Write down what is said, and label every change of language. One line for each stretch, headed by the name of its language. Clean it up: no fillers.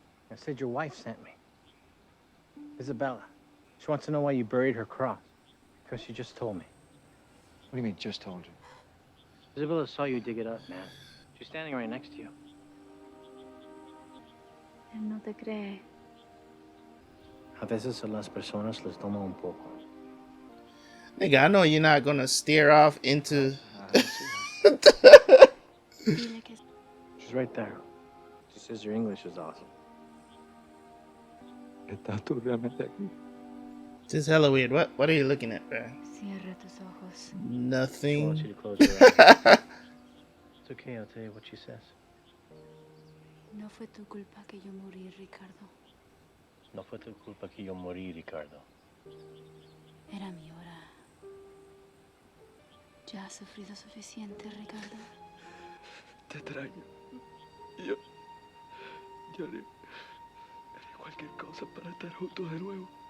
English: I said your wife sent me. Isabella. She wants to know why you buried her cross. Because she just told me. What do you mean, just told you? Isabella saw you dig it up, man. She's standing right next to you.
Spanish: Él no te cree. A veces a las personas les toma un poco.
English: Nigga, I know you're not gonna steer off into. She's right there. She says your English is awesome.
Spanish: ¿Estás tú realmente aquí?
English: This is hella weird. What are you looking at, bro?
Spanish: Cierra tus ojos.
English: Nothing. I want you to close your eyes. It's okay, I'll tell you what she says.
Spanish: No fue tu culpa que yo morí, Ricardo. No fue tu culpa que yo morí, Ricardo. Era mi hora. Ya has sufrido suficiente, Ricardo. Te extraño. Yo haré cualquier cosa para estar juntos de nuevo.